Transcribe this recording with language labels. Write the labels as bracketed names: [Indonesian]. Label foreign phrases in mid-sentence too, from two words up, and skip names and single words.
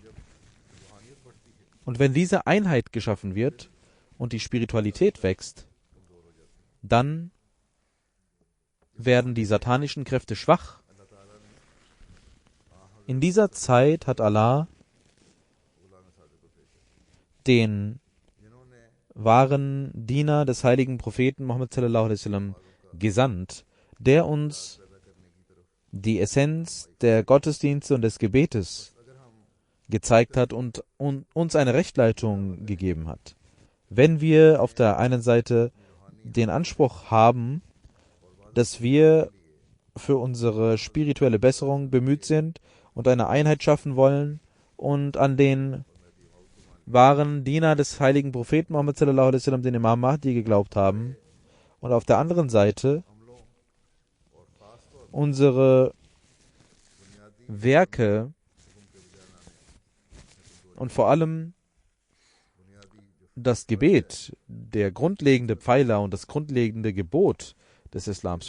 [German] Und wenn diese Einheit geschaffen wird und die Spiritualität wächst, dann werden die satanischen Kräfte schwach. In dieser Zeit hat Allah den wahren Diener des heiligen Propheten Muhammad [Arabic] صلى الله عليه وسلم [German] gesandt, der uns die Essenz der Gottesdienste und des Gebetes gezeigt hat und uns eine Rechtleitung gegeben hat. Wenn wir auf der einen Seite den Anspruch haben, dass wir für unsere spirituelle Besserung bemüht sind und eine Einheit schaffen wollen und an den waren Diener des heiligen Propheten Muhammad [Arabic] صلى الله عليه وسلم, [German] den Imam Mahdi geglaubt haben. Und auf der anderen Seite unsere Werke und vor allem das Gebet, der grundlegende Pfeiler und das grundlegende Gebot des Islams.